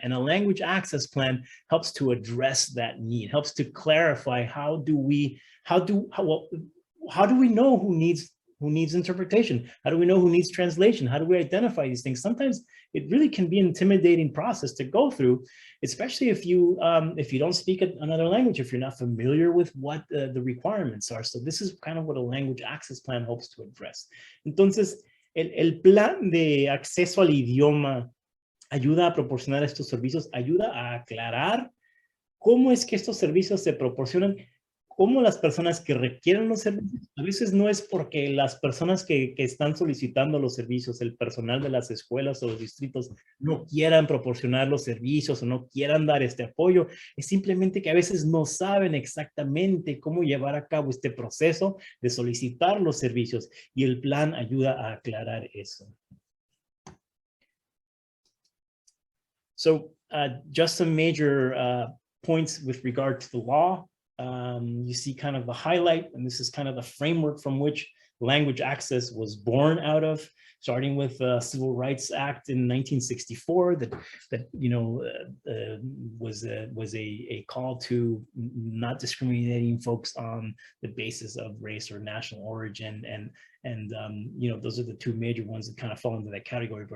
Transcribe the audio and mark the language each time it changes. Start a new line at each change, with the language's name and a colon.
English: And a language access plan helps to address that need, helps to clarify how do we know who needs interpretation? How do we know who needs translation? How do we identify these things? Sometimes it really can be an intimidating process to go through, especially if you don't speak another language, if you're not familiar with what the requirements are. So this is kind of what a language access plan hopes to address.
Spanish: Entonces, el plan de acceso al idioma ayuda a proporcionar estos servicios, ayuda a aclarar cómo es que estos servicios se proporcionan, cómo las personas que requieren los servicios, a veces no es porque las personas que están solicitando los servicios, el personal de las escuelas o los distritos, no quieran proporcionar los servicios o no quieran dar este apoyo, es simplemente que a veces no saben exactamente cómo llevar a cabo este proceso de solicitar los servicios, y el plan ayuda a aclarar eso.
English: So, just some major points with regard to the law. You see kind of the highlight, and this is kind of the framework from which language access was born out of, starting with the Civil Rights Act in 1964 that you know was a call to not discriminating folks on the basis of race or national origin, and you know, those are the two major ones that kind of fall into that category.